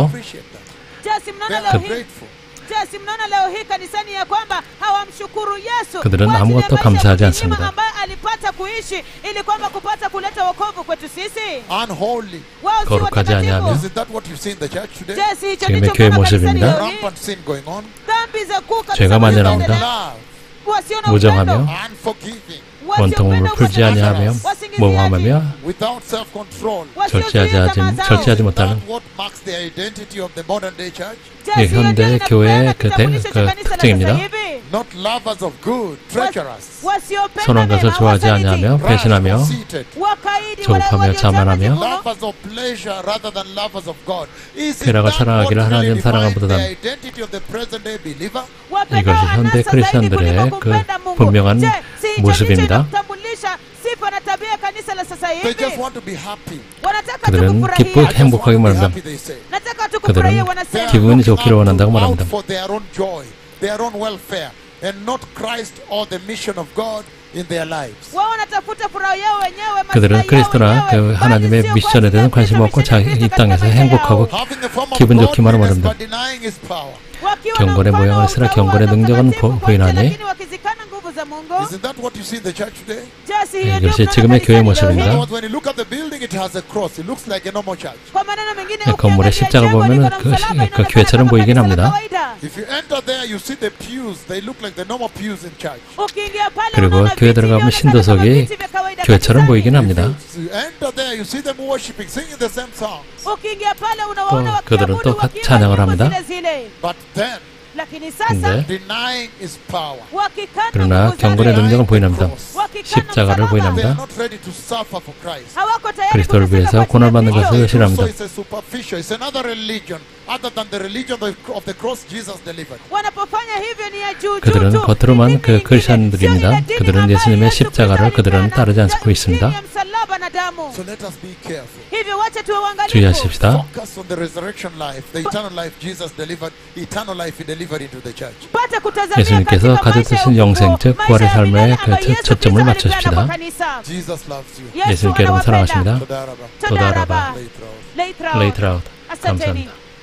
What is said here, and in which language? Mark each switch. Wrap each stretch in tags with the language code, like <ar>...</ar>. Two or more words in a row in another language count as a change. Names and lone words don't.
<en>appreciate that. Yes, They</en> <sw>mnaona</sw> <en>are</en> <sw>leo hii.</sw> <en>ungrateful.</en> <sw>Yes, mnaona leo hii kanisani ya kwamba hawamshukuru Yesu</sw> <ko>그들은</ko> <sw>kwa ajili ya</sw> <ko>아무것도</ko> <sw>maisha</sw> <ko>감사하지</ko> <sw>mzima</sw> <ko>않습니다.</ko> <sw>ambaye alipata kuishi ili kwamba kupata kuleta wokovu kwetu sisi.</sw> <en>Unholy.</en> <sw>Wao si</sw> <ko>거룩하지 아니하며</ko> <sw>watakatifu.</sw> <en>Isn't that what you see in the church today?</en> <sw>Yes, hicho</sw> <ko>지금의</ko> <sw>ndicho</sw> <ko>교회</ko> <sw>mnaona kanisani</sw> <ko>모습입니다.</ko> <sw>leo hii.</sw> <en>Rampant sin going on.</en> <sw>Dhambi za kuu kabisa</sw> <ko>죄가 만연합니다.</ko> <sw>zinaendelea. Wasio na</sw> <ko>무정하며</ko> <sw>upendo,</sw> <en>Unforgiving.</en> <ko>원통함을 풀지 아니하며 모함하며</ko> <en>Without self-control.</en> <ko>절제하지 못하는</ko> <en>That's what marks the identity of the modern day church.</en> <ko>예, 현대 교회의 그 특징입니다.</ko> <en>Not lovers of good, treacherous.</en> <ko>선한 것을 좋아하지 아니하며 배신하며</ko> <en>conceited.</en> <ko>조급하며 자만하며</ko> <en>Lovers of pleasure rather than lovers of God. Isn't</en> <ko>쾌락을</ko> <en>that</en> <ko>사랑하기를</ko> <en>what really</en> <ko>하나님</ko> <en>defines</en> <ko>사랑함보다</ko> <en>the identity of the present day believer?</en> <ko>이것이 현대 크리스천들의 그 분명한 모습입니다.</ko> <sw>sifa na tabia ya kanisa la sasa sasa</sw> <en>They just</en> <sw>hivi</sw> <en>want to be happy.</en> <sw>wanataka</sw> <ko>그들은</ko> <sw>tukufurahie.</sw> <ko>기쁘고</ko> <en>I just want</en> <ko>행복하게</ko> <en>to be</en> <ko>말합니다.</ko> <en>happy, they say.</en> <sw>nataka tukufurahie</sw> <ko>그들은</ko> <sw>wanasema.</sw> <ko>기분이 좋기를</ko> <en>Looking</en> <ko>원한다고</ko> <en>out</en> <ko>말합니다.</ko> <en>for their own joy, their own welfare, and not Christ or the mission of God in their lives.</en> <sw>wao wanatafuta furaha yao wenyewe,</sw> <ko>그들은</ko> <sw>maslahi yao</sw> <ko>그리스도나</ko> <sw>wenyewe,</sw> <ko>그</ko> <sw>bali</sw> <ko>하나님의</ko> <sw>sio</sw> <ko>미션에</ko> <sw>kwa ajili</sw> <ko>대해서</ko> <sw>ya</sw> <ko>관심</ko> <sw>Kristo,</sw> <ko>없고</ko> <sw>misheni ya</sw> <ko>이</ko> <sw>Kristo</sw> <ko>땅에서</ko> <sw>katika maisha</sw> <ko>행복하고</ko> <sw>yao.</sw> <en>Having a form of</en> <ko>기분 좋기만</ko> <en>godliness</en> <ko>합니다.</ko> <en>but denying His power.</en> <sw>Wakiwa na</sw> <ko>경건의</ko> <sw>mfano</sw> <ko>모양을</ko> <sw>wa</sw> <ko>쓰라</ko> <sw>utaua</sw> <ko>경건의</ko> <sw>na</sw> <ko>능력은</ko> <sw>utakatifu kwa nje,</sw> <ko>부인하니</ko> <sw>lakini wakizikana nguvu za Mungu.</sw> <en>Isn't that what you see in the church today?</en> <sw>Basi hiyo ndio</sw> <ko>이것이</ko> <sw>mnaona</sw> <ko>지금의 교회</ko> <sw>kanisani leo</sw> <ko>모습입니다.</ko> <sw>hii.</sw> <en>In other words, when you look at the building, it has a cross. It looks like a normal church.</en> <sw>Kwa maneno mengine,</sw> <ko>건물의</ko> <sw>ukiangalia</sw> <ko>십자가</ko> <sw>jengo</sw> <ko>보면은</ko> <sw>liko na</sw> <ko>그</ko> <sw>msalaba,</sw> <ko>그</ko> <sw>inaonekana</sw> <ko>교회처럼</ko> <sw>kama</sw> <ko>보이긴</ko> <sw>kanisa la</sw> <ko>합니다.</ko> <sw>kawaida.</sw> <en>If you enter there, you see the pews. They look like the normal pews in church.</en> <sw>Ukiingia pale</sw> <ko>그리고</ko> <sw>unaona</sw> <ko>교회</ko> <sw>viti</sw> <ko>들어가면</ko> <sw>vinaonekana</sw> <ko>신도석이</ko> <sw>kama viti vya kawaida</sw> <ko>교회처럼</ko> <sw>kanisani.</sw> <ko>보이긴 합니다.</ko> <en>If you enter there, you see them worshiping, singing the same song.</en> <sw>Ukiingia pale unawaona</sw> <ko>그들은</ko> <sw>wakiabudu</sw> <ko>또</ko> <sw>wakiimba</sw> <ko>찬양을</ko> <sw>nyimbo</sw> <ko>합니다.</ko> <sw>zile zile.</sw> <en>But then,</en> <sw>Lakini sasa</sw> <ko>근데</ko> <en>denying His power.</en> <sw>wakikana</sw> <ko>그러나</ko> <sw>nguvu zake,</sw> <ko>경건의 능력은 보이납니다.</ko> <sw>wakikana</sw> <ko>십자가를</ko> <sw>msalaba,</sw> <ko>보이납니다.</ko> <en>They are not ready to suffer for Christ.</en> <sw>hawako tayari</sw> <ko>그리스도를</ko> <sw>kuteseka</sw> <ko>위해서</ko> <sw>kwa ajili ya</sw> <ko>고난받는</ko> <sw>Kristo.</sw> <en>How</en> <ko>것을</ko> <en>they do so</en> <ko>싫어합니다.</ko> <en>is a superficial. It's another religion other than the religion of the cross Jesus delivered.</en> <sw>wanapofanya hivyo ni ya juu</sw> <ko>그들은</ko> <sw>juu tu.</sw> <ko>겉으로만</ko> <sw>Ni</sw> <ko>그</ko> <sw>dini</sw> <ko>크리스천들입니다.</ko> <sw>sio ile dini</sw> <ko>그들은</ko> <sw>ambayo</sw> <ko>예수님의</ko> <sw>Yesu</sw> <ko>십자가를</ko> <sw>Kristo</sw> <ko>그들은</ko> <sw>alipeana,</sw> <ko>따르지 않고</ko> <sw>dini</sw> <ko>있습니다.</ko> <sw>ya msalaba na damu.</sw> <en>So let us be careful.</en> <sw>Hivyo wacha tuwe waangalifu.</sw> <ko>주의하십시다.</ko> <en>Focus on the resurrection life, the eternal life Jesus delivered, eternal life He delivered into the church.</en> <sw>Pata kutazamia</sw> <ko>예수님께서</ko> <sw>katika maisha ya</sw> <ko>가져주신</ko> <sw>ufufuo,</sw> <ko>영생, 즉</ko> <sw>maisha</sw> <ko>부활의</ko> <sw>ya</sw> <ko>삶에</ko> <sw>milele</sw> <ko>그</ko> <sw>ambayo Yesu</sw> <ko>초점을</ko> <sw>Kristo</sw> <ko>맞추십시다.</ko> <sw>alipeana kwa kanisa.</sw> <en>Jesus loves you.</en> <sw>Yesu</sw> <ko>예수님께 여러분</ko> <sw>anawapenda.</sw> <ko>사랑하십니다.</ko> <he>Todaraba. toda rabba. Leitraot. Later out.</he> <sw>Asanteni.</sw> <ko>감사합니다.</ko>